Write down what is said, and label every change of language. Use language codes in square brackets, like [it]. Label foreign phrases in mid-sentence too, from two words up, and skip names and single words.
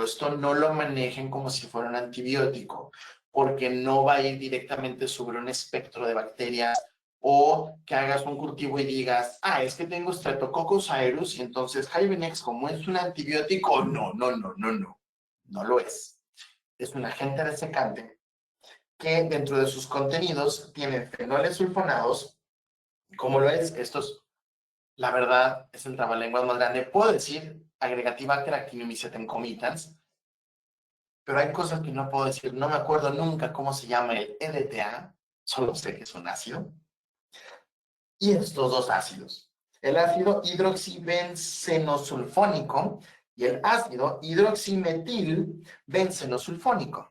[es] Esto no lo manejen como si fuera un antibiótico, porque no va a ir directamente sobre un espectro de bacterias o que hagas un cultivo y digas, es que tengo Streptococcus aureus y entonces Hivenex, como es un antibiótico, no lo es. Es un agente desecante que dentro de sus contenidos tiene fenoles sulfonados, como lo es estos, la verdad, es el trabalenguas más grande. Puedo decir Agregatibacter actinomycetem comitans, pero hay cosas que no puedo decir. No me acuerdo nunca cómo se llama el EDTA, solo sé que es un ácido. Y estos dos ácidos, el ácido hidroxibenzenosulfónico y el ácido hidroximetilbenzenosulfónico.